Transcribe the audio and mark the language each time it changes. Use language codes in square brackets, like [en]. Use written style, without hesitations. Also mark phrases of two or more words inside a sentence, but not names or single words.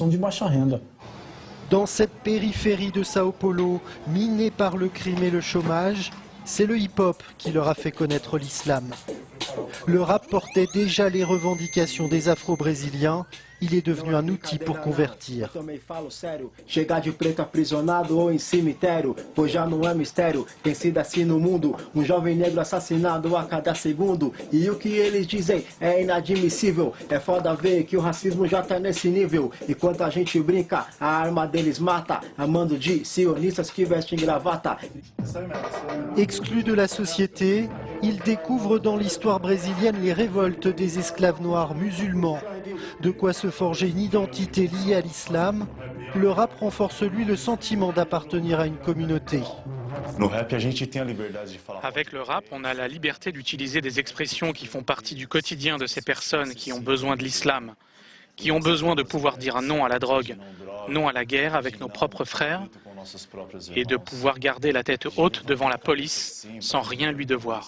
[fr] Dans cette périphérie de Sao Paulo, minée par le crime et le chômage, c'est le hip-hop qui leur a fait connaître l'islam. Le rap portait déjà les revendications des Afro-Brésiliens. Il est devenu un outil pour convertir. [pt] Chegar de preto aprisionado ou em cemitério, pois já não é mistério. Tem sido assim no mundo, jovem negro assassinado a cada segundo. E o que eles dizem é inadmissível. É foda ver que o racismo já tá nesse nível. Enquanto a gente brinca, a arma deles mata. Amando de sionistas que vestem gravata. [fr] Exclus de la société, ils découvrent dans l'histoire brésilienne les révoltes des esclaves noirs musulmans. De quoi se forger une identité liée à l'islam. Le rap renforce lui le sentiment d'appartenir à une communauté. Avec le rap, on a la liberté d'utiliser des expressions qui font partie du quotidien de ces personnes qui ont besoin de l'islam, qui ont besoin de pouvoir dire non à la drogue, non à la guerre avec nos propres frères, et de pouvoir garder la tête haute devant la police sans rien lui devoir.